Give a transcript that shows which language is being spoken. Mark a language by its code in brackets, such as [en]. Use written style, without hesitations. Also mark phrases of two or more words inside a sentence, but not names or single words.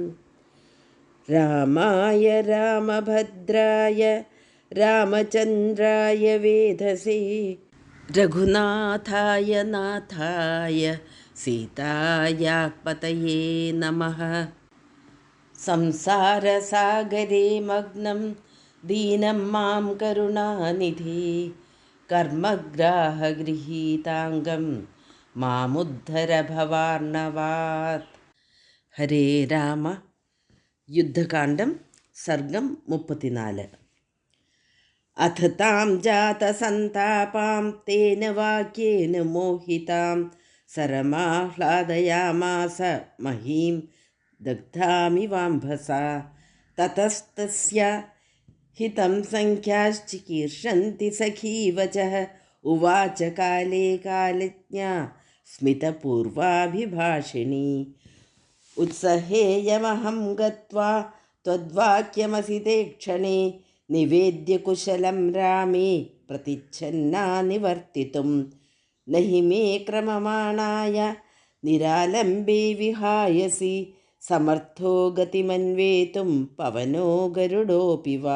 [sa] रामाय रामभद्राय रामचन्द्राय वेधसे रघुनाथाय नाथाय सीतायाः पतये नमः। संसारसागरे मग्नं दीनं मां करुणानिधे कर्मग्राहगृहीताङ्गं मामुद्धर भवार्णवात्। हरे राम। [ml] യുദ്ധകാണ്ഡം സർഗം 34. [sa] അഥ താം ജാതസന്താപാം തേന വാക്യേന മോഹിതാം സരമാഹ്ലാദയാമാസ മഹീം ദഗ്ധാമിവാംഭസാ. തതസ്തസ്യ ഹിതം സംഖ്യാശ്ചികീർഷന്തി സഖീവചഃ ഉവാച കാലേ കാലജ്ഞാ സ്മിതപൂർവാഭിഭാഷിണീ. उत्सहेयमहं गत्वा त्वद्वाक्यमसिते क्षणे निवेद्य कुशलं रामे प्रतिच्छन्ना निवर्तितुं। न हि मे क्रममाणाय निरालम्बे विहायसि समर्थो गतिमन्वेतुं पवनो गरुडोऽपि वा.